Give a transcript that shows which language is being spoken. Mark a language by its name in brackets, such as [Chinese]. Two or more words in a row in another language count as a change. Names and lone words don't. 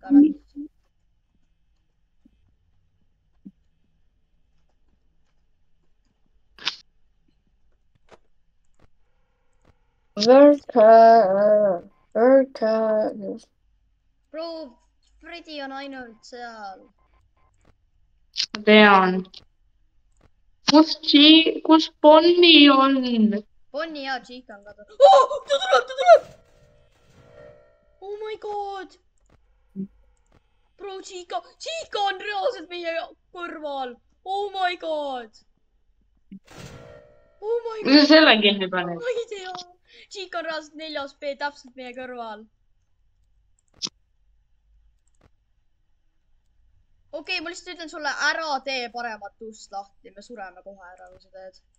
[Estonian] Bro, Freddy on ainult seal. Ma tean. Kus Bonnie on? Bonnie ja Chica on kadunud. Oh, ta tuleb! [English] Oh my god! [Estonian] Bro, Chica on reaalselt meie kõrval. [English] Oh my god! [Estonian] Mis sa selle kinni paned? Ma ei tea. Chica on reaalselt 4B täpselt meie kõrval. Okei, ma lihtsalt ütlen sulle, ära tee paremat ust lahti. Me sureme kohe ära, kui sa teed.